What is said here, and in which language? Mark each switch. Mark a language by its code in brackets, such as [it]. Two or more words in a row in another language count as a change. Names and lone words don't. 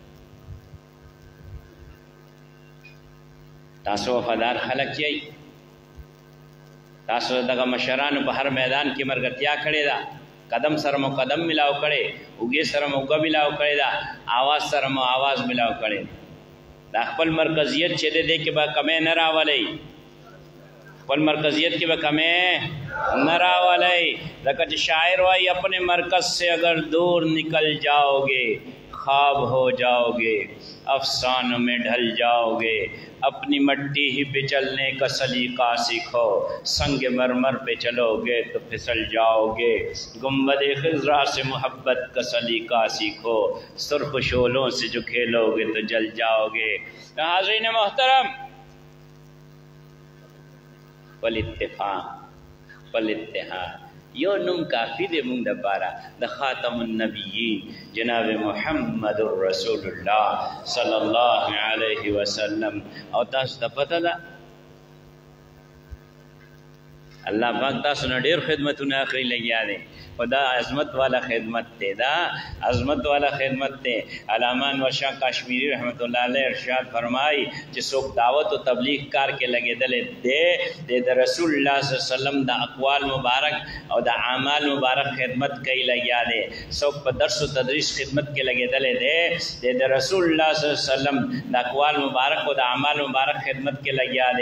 [ps] تاسو وفادار خلق یی تاسو دغه مشرانو په هر میدان کې مرګتیا کړې ده قدم سره مو قدم ملاو کړي اوږې سره مو اوږه ملاو کړي ده آواز سره مو آواز ملاو کړي دا خپل مرکزیت چې دې کې به کمې نه راولئ خپل مرکزیت کې به کمې نه راولئ ځکه چې شاعر وایي [ur] اپنے مرکز سے اگر دور نکل جاؤ گے خواب ہو جاؤ گے افسانوں میں ڈھل جاؤ گے اپنی مٹی ہی پہ چلنے کا سلیقہ سیکھو سنگ مرمر پہ چلو گے تو پھسل جاؤ گے گنبد خضرا سے محبت کا سلیقہ سیکھو سرخ شعلوں سے جو کھیلو گے تو جل جاؤ گے حاضرین محترم [ps] پل اتفاق پل اتحاد یو نوم کافی دی مونږ دپاره د خاتم النبیین جناب محمد رسول الله [ar] صلی الله علیه وسلم. [ps] او تاسو ته پته ده الله پاک تاسو نه ډېر خدمتونه اخري لګیا دی، خو دا عظمت والا خدمت دی، دا عظمت والا خدمت دی. علامہ انور شاہ کاشمیری [ar] رحمت اللہ علیہ [ur] ارشاد فرمائی [ps] چې څوک دعوت و تبلیغ کار کې لګېدلی دی د رسول الله [ar] صلی الله علیه وسلم [ps] د اقوال مبارک او د اعمال مبارک خدمت کوي لګیا دی. څوک په درس و تدریس خدمت کې لګېدلی دی د رسول الله [ar] صلی الله علیه وسلم [ps] د اقوال مبارک او د اعمال مبارک خدمت کې لګیا دی.